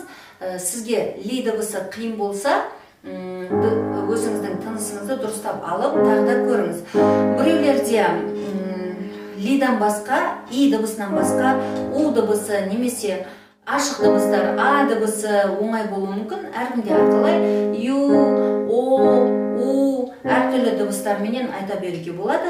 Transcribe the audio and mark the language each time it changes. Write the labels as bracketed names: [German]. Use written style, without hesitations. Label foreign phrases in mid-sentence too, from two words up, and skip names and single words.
[Kazakh] Сізге ли дыбысы қиын болса, өзіңіздің тынысыңызды дұрыстап алып, тағы да көріңіз. Біреулерде лидан басқа, и дыбысынан басқа, у дыбысы немесе ашық дыбыстар, а дыбысы оңай болуы мүмкін. Әркімде әрқалай ю, о, у әртүрлі дыбыстарменен айта беруге болады.